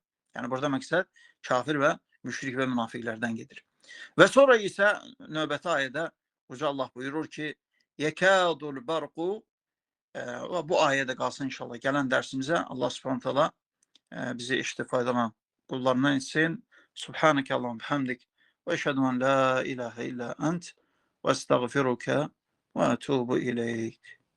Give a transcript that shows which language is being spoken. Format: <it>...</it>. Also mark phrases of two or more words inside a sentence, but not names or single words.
<az>Yəni burada məqsəd kafir və müşrik və münafiqlərdən gedir. Və sonra isə növbəti ayədə Uca Allah buyurur ki,</az> <ar>يكاد البرق.</ar> <az>Bu ayədə qalsın inşallah. Gələn dərsimizə Allah</az> <ar>سبحانه تعالى</ar> <az>bizi eşitib faydalanan qullarından etsin.</az> <ar>سبحانك اللهم بحمدك وأشهد أن لا إله إلا أنت وأستغفرك وأتوب إليك.</ar>